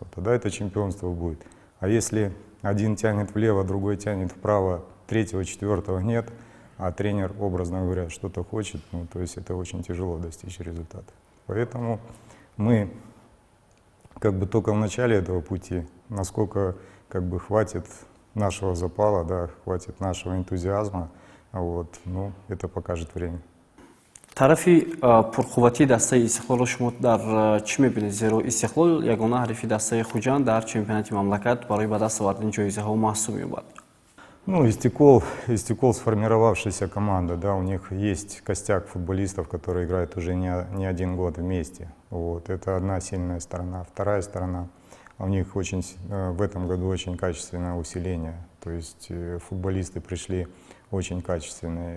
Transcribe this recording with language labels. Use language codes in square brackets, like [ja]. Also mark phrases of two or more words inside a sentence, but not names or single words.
[ru] Тогда это чемпионство будет. А если один тянет влево, другой тянет вправо, третьего, четвертого нет, а тренер, образно говоря, что-то хочет, ну, то есть это очень тяжело достичь результата. Поэтому мы как бы только в начале этого пути, насколько как бы хватит нашего запала, да, хватит нашего энтузиазма, вот, ну, это покажет время. [tg] тарафи пурқувватии дастаи Истиқлолро шумо дар чӣ мебинед? Зеро Истиқлол ягона ҳадафи дастаи Хуҷанд дар чемпионати мамлакат барои ба даст овардани ҷоизаҳо маҳсуб меёбад. [ru] Ну, Истикол сформировавшаяся команда, да, у них есть костяк футболистов, которые играют уже не один год вместе. Вот, это одна сильная сторона. Вторая сторона, у них в этом году очень качественное усиление. То есть футболисты пришли очень качественные.